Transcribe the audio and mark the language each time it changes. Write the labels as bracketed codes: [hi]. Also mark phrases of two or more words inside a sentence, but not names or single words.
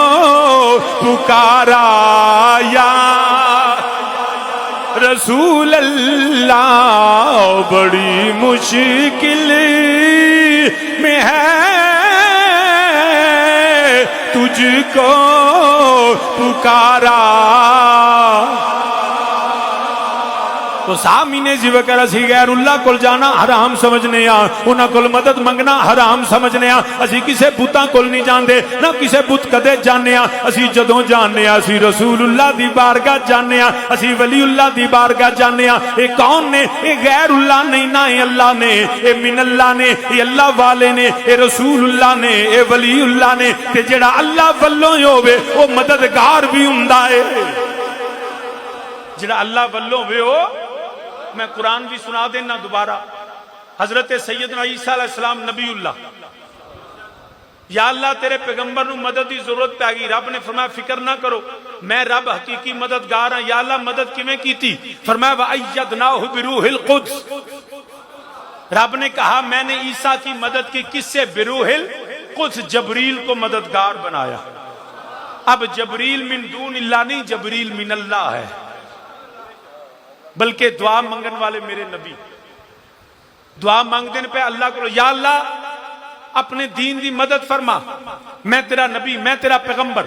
[ur] پکارا [ar] یا رسول اللہ، [ur] بڑی مشکل میں ہے تجھ کو پکارا. [pa] تو سامنے جی وکر اسی [ar] غیر اللہ [pa] کول جانا حرام سمجھنے ہاں، انہاں کول مدد منگنا حرام سمجھنے ہاں. اسی کسے بتاں کول نہیں جاندے، نہ کسے بت کدے جانے ہاں. اسی جدوں جانے ہاں اسی [ar] رسول اللہ [pa] دی بارگاہ جانے ہاں، اسی [ar] ولی اللہ [pa] دی بارگاہ جانے ہاں. اے کون نے؟ اے [ar] غیر اللہ [pa] نہیں، نہ اے اللہ نے، اے [ar] من اللہ [pa] نے، اے اللہ والے نے، اے [ar] رسول اللہ [pa] نے، اے [ar] ولی اللہ [pa] نے. تے جڑا اللہ والوں ہی ہوے او مددگار بھی ہوندا ہے. جڑا اللہ والوں ہوے او، میں قرآن بھی سنا دینا دوبارہ. حضرت سیدنا عیسیٰ [ar] علیہ السلام نبی اللہ، یا اللہ [pa] تیرے پیغمبر نو مدد دی ضرورت پہ گئی. رب نے فرمایا فکر نہ کرو، میں رب حقیقی مددگار ہاں. [ar] یا اللہ [pa] مدد کیویں کیتی؟ فرمایا [ar] وَأَيَّدْنَاهُ بِرُوحِ الْقُدْسِ. [ur] رب نے کہا میں نے عیسیٰ کی مدد کی کس سے؟ [ar] بروح القدس. [ur] جبریل کو مددگار بنایا. اب جبریل [ar] من دون اللہ [ur] نہیں، جبریل [ar] من اللہ [ur] ہے. [pa] بلکہ دعا منگن والے میرے نبی دعا مانگ دین پہ اللہ کو، [ar] یا اللہ [pa] اپنے دین دی مدد فرما، میں تیرا نبی، میں تیرا پیغمبر.